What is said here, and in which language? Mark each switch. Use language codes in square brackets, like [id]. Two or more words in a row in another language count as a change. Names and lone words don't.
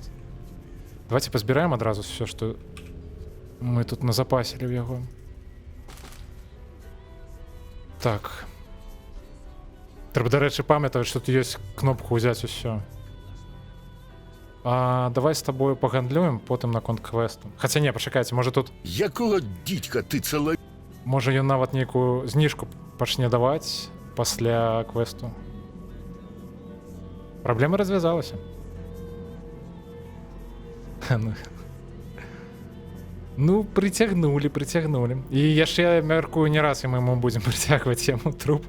[be] Давайте пазбіраем адразу все, што мы тут назапасілі ў яго. Так. Трэба, дарэчы, памятаць, што тут ёсць кнопку ўзяць усё. Давай з табою пагандлюем, потым наконт квесту. Хаця не, пачакайце, можа тут... [uk] Якого дідька ти цела... [be] Можа, ён нават нейкую зніжку пачне даваць пасля квесту. Праблема развязалася. Ну, прыцягнулі. І яшчэ, я мяркую, не раз мы будзем прыцягваць яму трупу.